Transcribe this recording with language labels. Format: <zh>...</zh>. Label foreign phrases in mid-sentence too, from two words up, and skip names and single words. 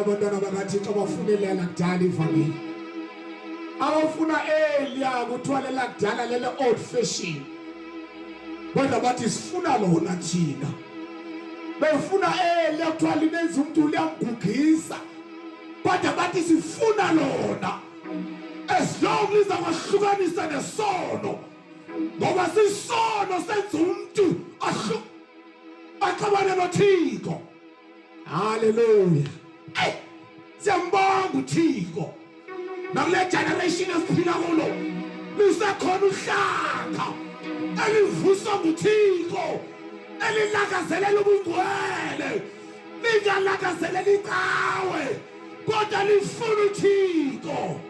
<xh>abantwana bakaThixo abafunela lakudala ivangeli, abafuna eliya kuthiwa lelakudala lele</xh> <en>old fashion,</en> <xh>kodwa bathi sifuna lona thina. Befuna eliya kuthiwa linenza umuntu liyamgugisa, kodwa bathi sifuna lona</xh> <en>as long</en> <xh>liza kwahlukanisa nesono, ngoba sisono senza umuntu axabane noThixo. Hallelujah. Siyambonga uThixo nakule generation esiphila kulo lisekhona uhlanga elivuswa nguThixo elilakazelela ubungcwele lingalakazelela icawe kodwa lifuna uThixo.</xh>